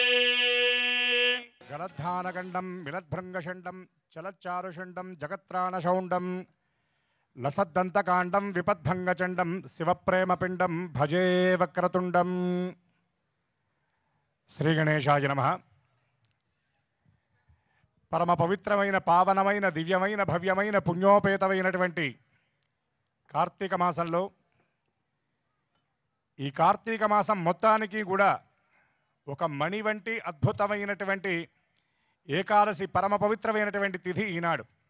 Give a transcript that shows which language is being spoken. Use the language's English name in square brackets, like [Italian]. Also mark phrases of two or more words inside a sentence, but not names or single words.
[Sanskrit] जलद्धानगण्डं विलद्भृङ्गषण्डं चलच्चारुषण्डं जगत्राणशौण्डं लसद्दन्तकाण्डं विपद्भङ्गचण्डं शिवप्रेमपिण्डं भजे वक्रतुण्डं श्रीगणेशाय नमः। [Telugu] పరమ పవిత్రమైన పావనమైన దివ్యమైన భవ్యమైన పుణ్యోపేతమైనటువంటి కార్తీక మాసంలో ఈ కార్తీక మాసం మొత్తానికి కూడా ఒక మణి వంటి అద్భుతమైనటువంటి ఏకాదశి పరమ పవిత్రమైనటువంటి తిథి ఈనాడు.